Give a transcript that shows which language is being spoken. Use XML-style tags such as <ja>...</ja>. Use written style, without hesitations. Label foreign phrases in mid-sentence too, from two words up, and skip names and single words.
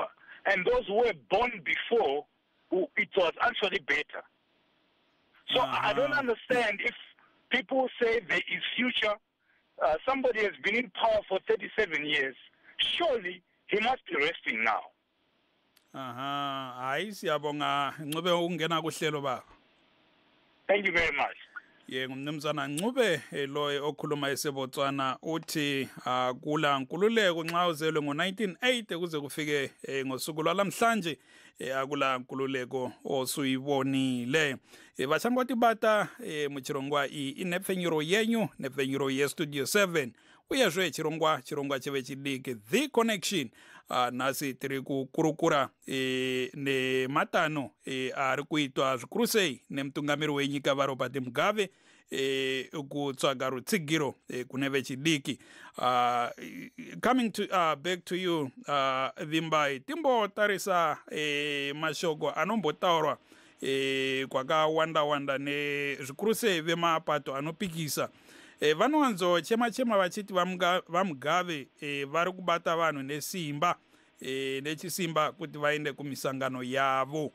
<en>And those who were born before, it was actually better. So I don't understand if people say there is future. Somebody has been in power for 37 years. Surely he must be resting now.</en> <nd>Hayi siyabonga Ncube ukungena kuhlelo baba.</nd> <en>Thank you very much.</en> <nd>Ngumnumzana Ncube lo okhuluma eseBotswana uthi kula nkululeko nxa uzelwe ngo1980 kuze kufike ngosuku lwalamhlanje akula nkululeko osuyibonile.</nd> <sn>Bachangwati bata muchirongwa inepfenyuro yenyu nepfenyuro ye Studio 7 uyezwe chirongwa cheve chidike The Connection nasi tiri kukurukura ne matano ari kuitwa zvikurusei nemtungamiri wenyika Robert Mugabe kutsvaga rutsigiro kune vechidiki.</sn> <en>Coming to back to you</en> <sn>Vimbai, timbotarisa mashoko anombotaurwa kwakawanda nezvikurusei vemapato anopikisa. Vanwanzo chema vachiti vaMugabe vari kubata vanhu nesimba nechisimba kuti vaende kumisangano yavo.</sn>